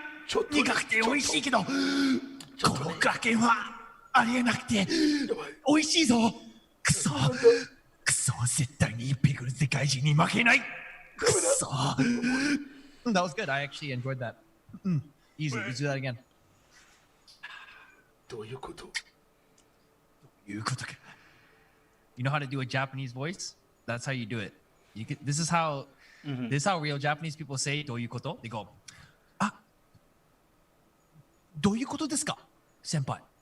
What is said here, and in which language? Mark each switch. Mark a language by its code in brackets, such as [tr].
[ja] 苦くて美味しいけど、このクラケンはありえなくて美味しいぞ。くそ絶対にピクル世界中に負けない。くそ。 [en] That was good. I actually enjoyed that. Easy. Let's do that again. [ja] どういうこと？どういうことか。 [en] You know how to do a Japanese voice? That's how you do it. This is how real Japanese people say [ja] どういうこと? [en] They go, [ja] どういうことですか先輩。